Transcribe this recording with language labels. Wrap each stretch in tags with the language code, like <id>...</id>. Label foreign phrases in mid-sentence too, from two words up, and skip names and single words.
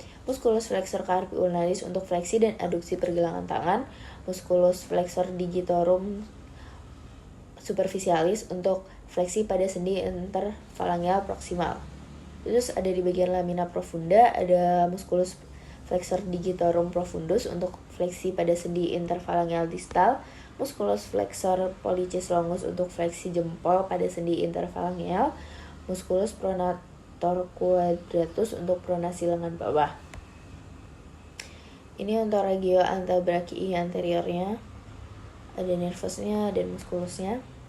<la>musculus flexor carpi ulnaris</la> <id>untuk fleksi dan aduksi pergelangan tangan,</id> <la>musculus flexor digitorum superficialis</la> <id>untuk fleksi pada sendi interfalangeal proksimal. Terus ada di bagian</id> <la>lamina profunda</la> <id>ada</id> <la>musculus flexor digitorum profundus</la> <id>untuk fleksi pada sendi interfalangeal distal,</id> <la>musculus flexor pollicis longus</la> <id>untuk fleksi jempol pada sendi interfalangeal,</id> <la>musculus pronator quadratus</la> <id>untuk pronasi lengan bawah. Ini untuk</id> <la>regio antebrachii</la> <id>anteriornya, ada nervusnya dan muskulusnya.</id>